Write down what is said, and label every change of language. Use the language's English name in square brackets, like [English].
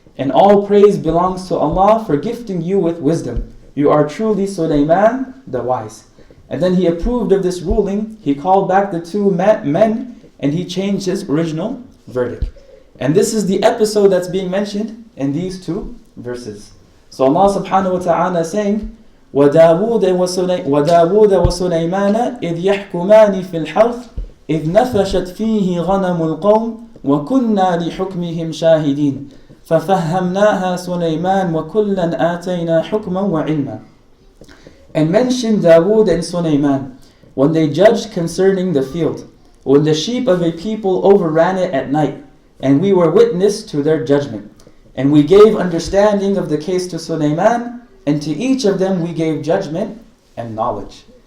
[English] And all praise belongs to Allah for gifting you with wisdom. You are truly Sulaiman the wise. And then he approved of this ruling. He called back the 2 men and he changed his original verdict. And this is the episode that's being mentioned in these 2 verses. So Allah subhanahu wa ta'ala is saying, [Arabic] وَدَاوُودَ وَسُلَيْمَانَ إِذْ يَحْكُمَانِ فِي الْحَرْثِ إِذْ نَفَشَتْ فِيهِ غَنَمُ الْقَوْمِ وَكُنَّا لِحُكْمِهِمْ شَاهِدِينَ فَفَهَّمْنَاهَا سُلَيْمَانَ وَكُلًّا آتَيْنَا حُكْمًا وَعِلْمًا. [English] And mention Dawood and Sulaiman when they judged concerning the field, when the sheep of a people overran it at night, and we were witness to their judgment. And we gave understanding of the case to Sulaiman, and to each of them we gave judgment and knowledge.